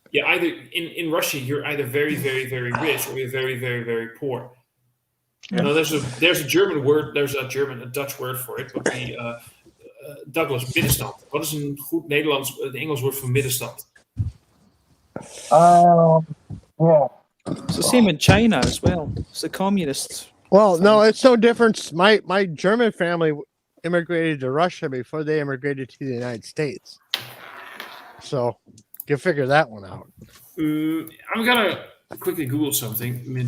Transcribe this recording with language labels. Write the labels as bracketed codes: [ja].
[en] Yeah, either in Russia you're either very, very, very rich, or you're very, very, very poor. Yeah. No, there's a German word. There's a Dutch word for it. But Douglas, middenstand. [nl] Wat is een goed Nederlands, het Engels woord voor middenstand? [en] Yeah. It's the same in China as well. It's the communists. Well, no, it's no difference. My German family immigrated to Russia before they immigrated to the United States. So you figure that one out. I'm gonna quickly Google something.